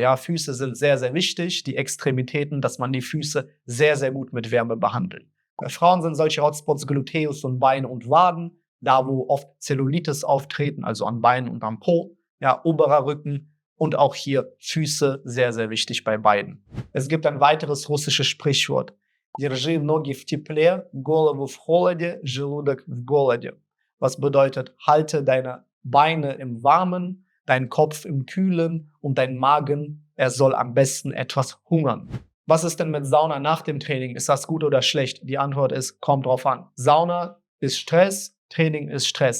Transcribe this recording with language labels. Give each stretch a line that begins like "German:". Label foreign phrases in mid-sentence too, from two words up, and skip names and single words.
German: Ja, Füße sind sehr, sehr wichtig. Die Extremitäten, dass man die Füße sehr, sehr gut mit Wärme behandelt. Bei Frauen sind solche Hotspots Gluteus und Beine und Waden, da wo oft Zellulitis auftreten, also an Beinen und am Po. Ja, oberer Rücken und auch hier Füße, sehr, sehr wichtig bei beiden. Es gibt ein weiteres russisches Sprichwort.
Russian: Держи ноги в тепле, голову в холоде, желудок в голоде.
German: Was bedeutet, halte deine Beine im Warmen, deinen Kopf im Kühlen und dein Magen, er soll am besten etwas hungern. Was ist denn mit Sauna nach dem Training? Ist das gut oder schlecht? Die Antwort ist, kommt drauf an. Sauna ist Stress, Training ist Stress.